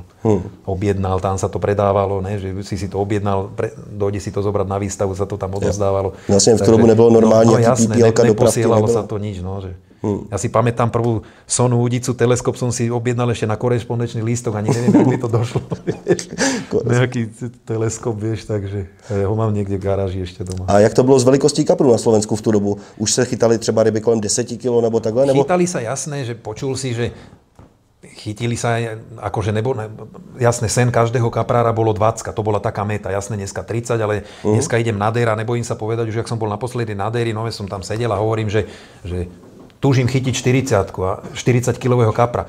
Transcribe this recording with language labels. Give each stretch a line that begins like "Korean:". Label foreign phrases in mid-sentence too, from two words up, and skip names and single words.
Slovak: Objednal, tam sa to predávalo, ne, že si to objednal, dojde si to zobrať na výstavu, sa to tam odozdávalo. Vlastne v tú dobu nebolo normálne, jasné, neposielalo sa to nič, no, že... Ja si pamätám prvú Sonu Udicu, teleskop som si objednal ešte na korešpondenčný lístok, ani neviem, jak mi to došlo. Nejaký teleskop, vieš, takže ho mám niekde v garáži ešte doma.
Czech: A jak to bylo s velikostí kapru na Slovensku v tú dobu? Už se chytali třeba ryby kolem 10 kg nebo takhle? Nebo...
Slovak: Chytali sa, jasné, že počul si, že chytili sa, akože jasné, sen každého kaprára bolo 20, to bola taká meta, jasné, dneska 30, ale dneska idem na dér a nebojím sa povedať, už jak som bol naposledy na déri, no som tam sedel a hovorím, že túžim chytiť 40-kilového kapra.